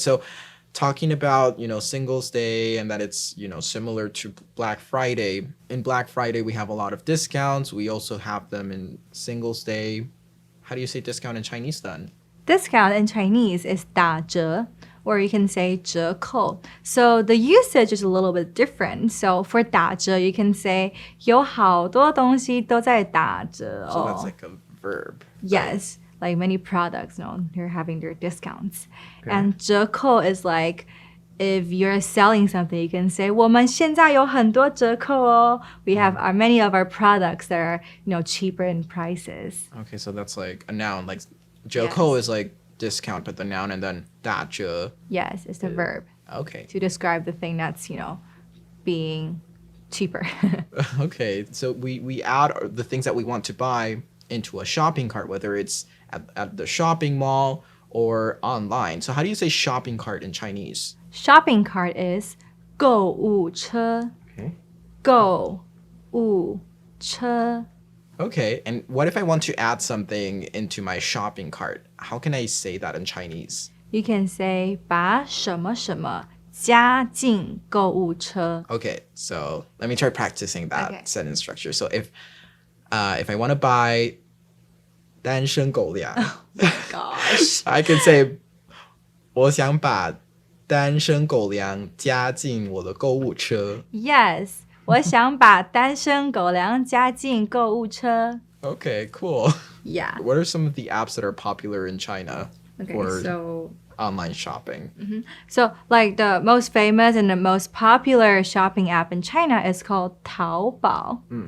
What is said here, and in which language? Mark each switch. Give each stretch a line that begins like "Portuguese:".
English: So talking about, Singles Day and that it's, similar to Black Friday. In Black Friday, we have a lot of discounts. We also have them in Singles Day. How do you say discount in Chinese then? Discount in Chinese is 打折, or you can say 折扣. So the usage is a little bit different. So for 打折, you can say
Chinese: 有好多东西都在打折.
English: So that's like a verb. Yes, like many products, they're having their discounts. Okay. And 折扣 is like if you're selling something, you can say
Chinese: 我们现在有很多折扣哦.
English: We have many of our products that are, cheaper in prices. Okay, so that's like a noun. Like 折扣 is like discount, but the noun, and then 打折. Yes, it's the verb. Okay. To describe the thing that's, being cheaper. Okay, so we add the things that we want to buy into a shopping cart, whether it's at the shopping mall or online. So how do you say shopping cart in Chinese? Shopping cart is 购物车. Okay.
Chinese: 购物车.
English: Okay, and what if I want to add something into my shopping cart? How can I say that in Chinese? You can say
Chinese: 把什么什么加进购物车.
English: Okay, so let me try practicing that Okay. sentence structure. So if I want to buy dānshēngǒu Gosh. I can say
Chinese: 我想把dānshēngǒu加进我的购物车. Yes, 我想把单身狗粮加进购物车.
English: Okay, cool. Yeah. What are some of the apps that are popular in China Okay, for so online shopping? like the most famous and the most popular shopping app in China is called Taobao.